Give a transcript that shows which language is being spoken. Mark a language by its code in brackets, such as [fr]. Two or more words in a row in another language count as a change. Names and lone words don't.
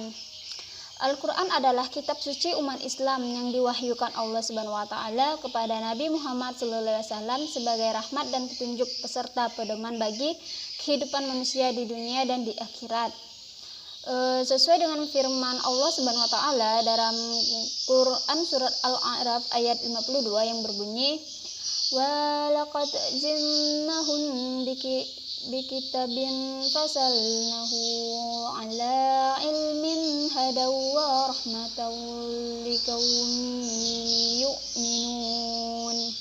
[id] Al-Quran adalah kitab suci umat Islam yang diwahyukan Allah [ar] سبحانه وتعالى [id] kepada Nabi Muhammad SAW sebagai rahmat dan petunjuk peserta pedoman bagi kehidupan manusia di dunia dan di akhirat. Sesuai dengan firman Allah [ar] سبحانه وتعالى [id] dalam Quran surat Al-A'raf ayat 52 yang berbunyi, [ar] ولقد جئناهم بكتاب فصلناه على علم هدى ورحمة لقوم يؤمنون.